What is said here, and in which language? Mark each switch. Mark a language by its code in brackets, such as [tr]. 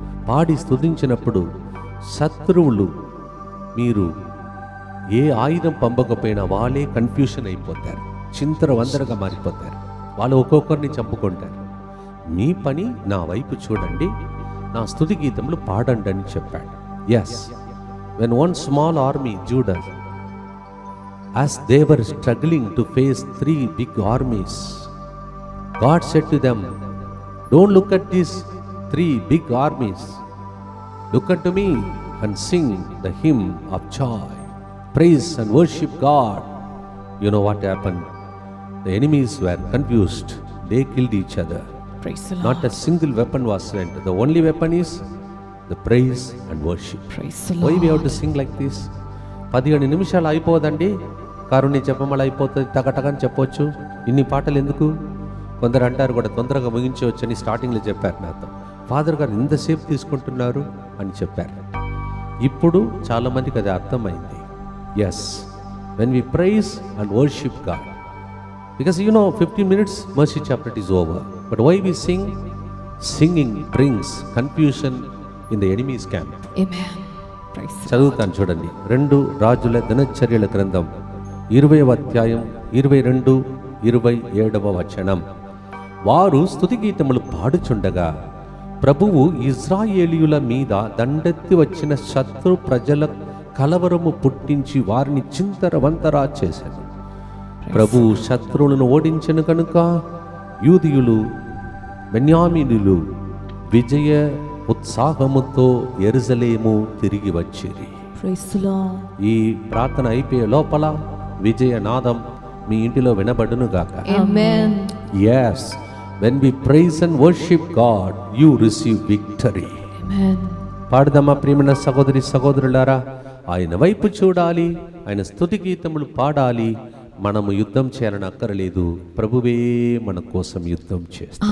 [te] పాడి స్తుతించినప్పుడు శత్రువులు మీరు ఏ ఆయుధం పంపకపోయినా వాళ్ళే కన్ఫ్యూషన్ అయిపోతారు, చింతర వందరగా మారిపోతారు, వాళ్ళు ఒక్కొక్కరిని చంపుకుంటారు. మీ పని నా వైపు చూడండి, నా స్తుతి గీతములు పాడండి అని చెప్పాడు. [en] Yes, when one small army, Judah, as they were struggling to face 3 big armies, God said to them, don't look at these 3 big armies, look unto me and sing the hymn of joy, praise and worship God. You know what happened? The enemies were confused, they killed each other. Praise the Lord. Not a single weapon was sent. The only weapon is the praise and worship. Praise the Why we have Lord. to sing like this? [te] 15 నిమిషాలు అయిపోదండి, కారుణ్య చెప్పమలు అయిపోతుంది, టకటకని చెప్పొచ్చు. ఇన్ని పాటలు ఎందుకు? కొందరు అంటారు కూడా తొందరగా ముగించవచ్చు అని స్టార్టింగ్లో చెప్పారు నాతో. ఫాదర్ గారు ఇంతసేపు తీసుకుంటున్నారు అని చెప్పారు. ఇప్పుడు చాలామందికి అది అర్థమైంది. [en] Yes, when we praise and worship God, because 15 minutes mercy chapter is over, but why we sing? Singing brings confusion in the enemy's camp. Amen. Praise the Lord. [te] చదువుతాను చూడండి. 2 రాజుల దినచర్యల గ్రంథం 20వ అధ్యాయం 22, 27వ వచనం. వారు స్తుతిగీతములు పాడుచుండగా ప్రభువు ఇశ్రాయేలీయుల మీద దండెత్తి వచ్చిన శత్రు ప్రజల కలవరము పుట్టించి వారిని చింతరవంతరా చేశాడు. ప్రభువు శత్రువులను ఓడించెను కనుక యూదీయులు బెన్యామీనులు విజయ ఉత్సాహముతో యెరూషలేము తిరిగి వచ్చిరి. [en] Praise the Lord. [te] ఈ ప్రార్థన అయిపోయే లోపల విజయనాదం మీ ఇంటిలో వినబడునుగాక. [en] Amen. Yes, when we praise and worship God, you receive victory. Amen. [te] పాడదమ్మా ప్రియమైన సహోదరి సహోదరులారా, ఆయన వైపు చూడాలి, ఆయన స్తుతి గీతములు పాడాలి. మనము యుద్ధం చేయాలని అక్కరలేదు, ప్రభువే మన కోసం యుద్ధం చేస్తాడు.